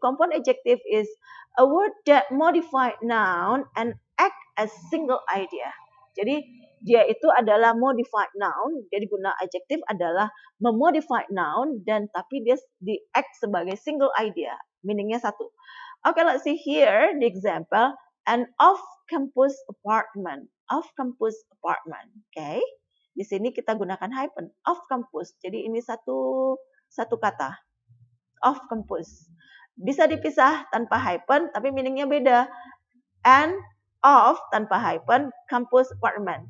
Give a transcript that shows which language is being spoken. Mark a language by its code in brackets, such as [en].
[en] Compound adjective is a word that modify noun and act as single idea. [id] Jadi dia itu adalah modified noun, jadi guna adjective adalah memodify noun dan tapi dia di act sebagai single idea, meaningnya satu. [en] Okay, let's see here the example, an off-campus apartment. Off-campus apartment, okay? [id] Di sini kita gunakan hyphen, off-campus. Jadi ini satu kata, off-campus. Bisa dipisah tanpa hyphen, tapi meaningnya beda. And off tanpa hyphen, campus apartment.